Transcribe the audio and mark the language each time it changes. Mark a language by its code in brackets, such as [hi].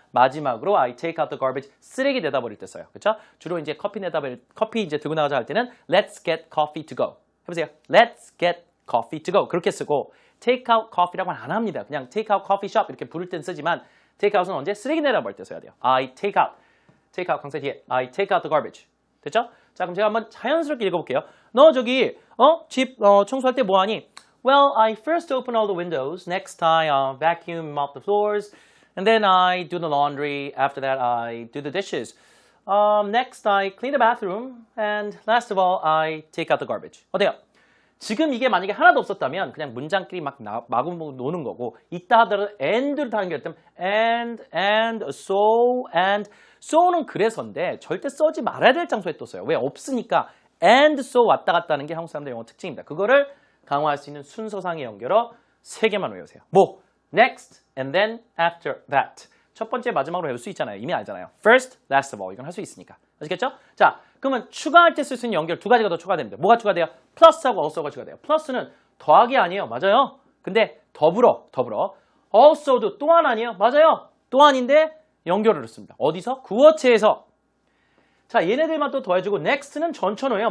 [ko] 마지막으로 [en] I take out the garbage [ko] 쓰레기 내다 버릴 때 써요. 그렇죠? 주로 이제 커피 이제 들고 나가자 할 때는 [en] let's get coffee to go. [ko] 해보세요. [en] Let's get coffee to go. [ko] 그렇게 쓰고 [en] take out coffee [ko] 라고는 안 합니다. 그냥 take out coffee shop 이렇게 부를 땐 쓰지만 take out은 언제? 쓰레기 내다 버릴 때 써야 돼요. [en] I take out. take out [ko] 강세 뒤에 [en] I take out the garbage. [ko] 됐죠? 자, 그럼 제가 한번 자연스럽게 읽어볼게요. 너 저기 집 청소할 때 뭐하니? [en] Well, I first open all the windows. Next I vacuum mop the floors. And then I do the laundry. After that I do the dishes. Next I clean the bathroom. And last of all I take out the garbage. [ko] 어때요? 지금 이게 만약에 하나도 없었다면 그냥 문장끼리 마구 노는 거고 있다 하더라도 and를 다는 게 있다면 and, so는 그래서인데 절대 써지 말아야 될 장소에 또 써요. 왜? 없으니까 and, so 왔다 갔다 하는 게 한국 사람들 영어 특징입니다. 그거를 강화할 수 있는 순서상의 연결어 3개만 외우세요. 뭐? [en] Next, and then, after that. [ko] 첫 번째 마지막으로 외울 수 있잖아요. 이미 알잖아요. [en] First, last of all. [ko] 이건 할 수 있으니까. 아시겠죠? 자, 그러면 추가할 때 쓸 수 있는 연결 2가지가 더 추가됩니다. 뭐가 추가돼요? 플러스하고 also가 추가돼요. 플러스는 더하기 아니에요. 맞아요. 근데 더불어. also도 또한 아니에요. 맞아요. 또한인데 연결을 씁니다. 어디서? 구어체에서. 자, 얘네들만 또 더해주고 next는 전천후예요.